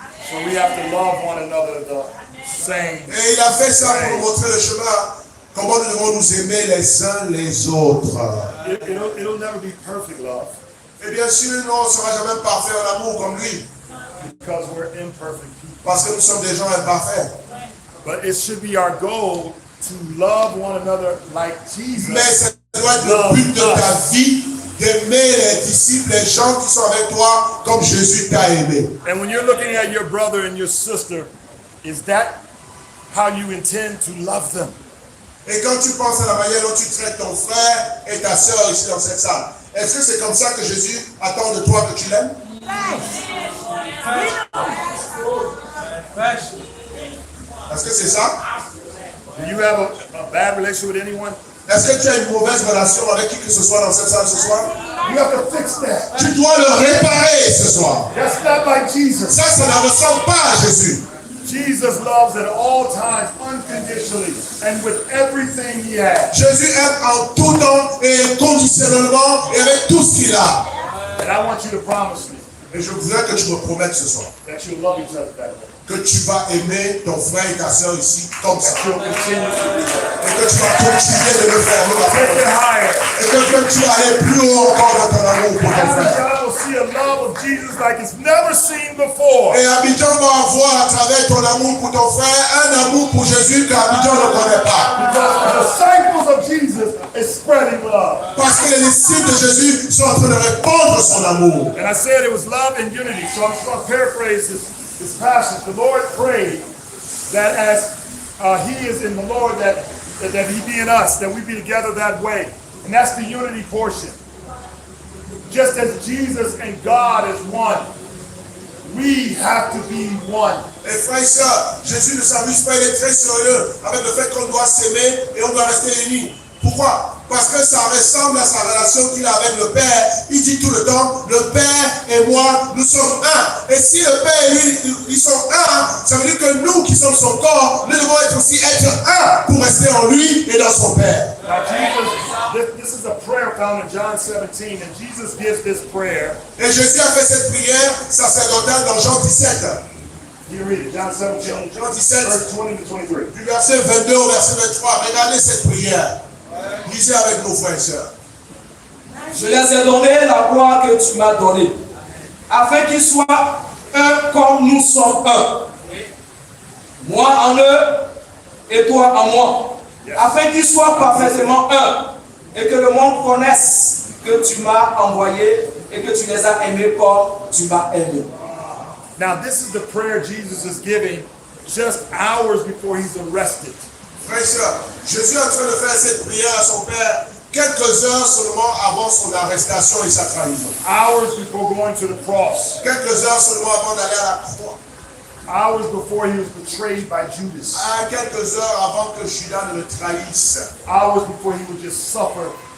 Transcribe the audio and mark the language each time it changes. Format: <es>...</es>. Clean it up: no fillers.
<en>So we have to love one another the same.</en> <fr>Et il a fait ça pour nous montrer le chemin, comment nous devons nous aimer les uns les autres.</fr> <en>It'll never be perfect love</en> <fr>Et bien sûr, nous, on ne sera jamais parfait en amour comme lui,</fr> <en>because we're imperfect people.</en> <fr>parce que nous sommes des gens imparfaits.</fr> <en>But it should be our goal to love one another like Jesus</en> <fr>Mais c'est doit être le but de ta vie, d'aimer les disciples, les gens qui sont avec toi, comme Jésus t'a aimé.</fr> <en>And when you're looking at your brother and your sister, is that how you intend to love them?</en> <fr>Et quand tu penses à la manière dont tu traites ton frère et ta sœur ici dans cette salle, est-ce que c'est comme ça que Jésus attend de toi que tu l'aimes? Est-ce que c'est ça?</fr> <en>Do you have a bad relationship with anyone?</en> <fr>Est-ce que tu as une mauvaise relation avec qui que ce soit dans cette salle ce soir?</fr> <en>You have to fix that.</en> <fr>Tu dois le réparer ce soir.</fr> <en>That's not like Jesus.</en> <fr>Ça ne ressemble pas à Jésus.</fr> <en>Jesus loves at all times, unconditionally, and with everything he has.</en> <fr>Jésus aime en tout temps et conditionnellement et avec tout ce qu'il a.</fr> <en>And I want you to promise me</en> <fr>Et je voudrais que tu me promettes ce soir</fr> <en>that you'll love each other that way.</en> <fr>que tu vas aimer ton frère et ta sœur ici comme ça.</fr> <en>You'll continue to do that.</en> <fr>Et que tu vas continuer de le faire.</fr> <en>Take it higher.</en> <fr>Et que tu vas aller plus haut encore dans ton amour pour ton frère.</fr> <en>God will see a love of Jesus like it's never seen before.</en> <fr>Et Abidjan va voir à travers ton amour pour ton frère un amour pour Jésus qu'Abidjan ne connaît pas.</fr> <en>Because the disciples of Jesus is spreading love.</en> <fr>Parce que les disciples de Jésus sont en train de répandre son amour.</fr> <en>And I said it was love and unity. So I'm just going to paraphrase this passage. The Lord prayed that as he is in the Lord, that he be in us, that we be together that way. And that's the unity portion. Just as Jesus and God is one, we have to be one.</en> <fr>Et frères et sœurs, Jésus ne s'amuse pas, il est très sérieux avec le fait qu'on doit s'aimer et on doit rester unis. Pourquoi? Parce que ça ressemble à sa relation qu'il a avec le Père. Il dit tout le temps, le Père et moi, nous sommes un. Et si le Père et lui, ils sont un, ça veut dire que nous qui sommes son corps, nous devons être un pour rester en lui et dans son Père.</fr> <en>Now Jesus, this is a prayer found in John 17, and Jesus gives this prayer.</en> <fr>Et Jésus a fait cette prière sacerdotale dans Jean 17.</fr> <en>You read it, John 17,</en> <fr>Jean 17,</fr> <en>verse 20 to 23.</en> <fr>du verset 22 au verset 23. Regardez cette prière. Lisez avec nos frères et sœurs. Je les ai donné la gloire que tu m'as donnée, afin qu'ils soient un comme nous sommes un. Moi en eux et toi en moi, afin qu'ils soient parfaitement un, et que le monde connaisse que tu m'as envoyé et que tu les as aimés comme tu m'as aimé.</fr> <en>Now this is the prayer Jesus is giving just hours before he's arrested.</en> <fr>Frères et sœurs, Jésus est en train de faire cette prière à son Père quelques heures seulement avant son arrestation et sa trahison.</fr> <en>Hours before going to the cross.</en> <fr>Quelques heures seulement avant d'aller à la croix.</fr> <en>Hours before he was betrayed by Judas.</en> <fr>Quelques heures avant que Judas ne le trahisse.</fr> <en>Hours before he would just suffer.</en>